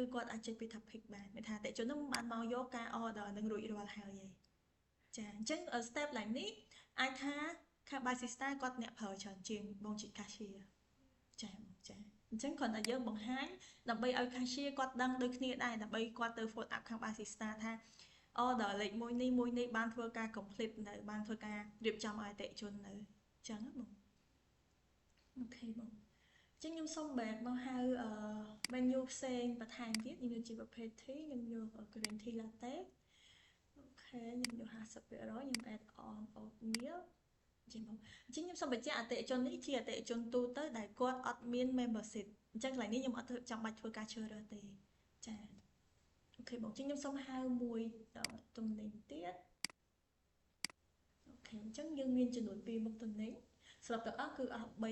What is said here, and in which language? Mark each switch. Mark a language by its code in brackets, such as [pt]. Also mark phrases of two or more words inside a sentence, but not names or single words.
[km] គាត់អាចចុចពីថា pick បានមានថាអតិថិជននឹងបានមកយកការ order នឹងរួចរាល់ហើយចាអញ្ចឹង step ឡើងនេះអាចថាខាង Barista គាត់អ្នកប្រើច្រើនជាងបងជា cashier ចាអញ្ចឹងគ្រាន់តែយើងបង្ហាញដើម្បីឲ្យ cashier គាត់ដឹងដូចគ្នាដែរដើម្បីគាត់ទៅ [en] follow up [km] ខាង Barista ថា order លេខ1នេះបានធ្វើការ complete នៅបានធ្វើការរៀបចំឲ្យអតិថិជននៅអញ្ចឹងបងអូខេបងអញ្ចឹងខ្ញុំសូម back មកហៅ menu ផ្សេងបន្ថែមទៀតខ្ញុំយកជាប្រភេទ tea ខ្ញុំយក [en] green tea latte [km] អូខេខ្ញុំយក 50% ខ្ញុំ [en] add on oatmeal [km] ចឹងបងអញ្ចឹងខ្ញុំសូមបញ្ជាក់អតិថិជននេះជាអតិថិជនទូទៅដែលគាត់អត់មាន membership អញ្ចឹងកន្លែងនេះខ្ញុំអត់ចាំបាច់ធ្វើការជ្រើសរើសទេចាអូខេបងអញ្ចឹងខ្ញុំសូមហៅមួយទំនិញទៀតអូខេអញ្ចឹងយើងមានចំនួន2មុខទំនិញស្រាប់ទាំងអស់គឺអស់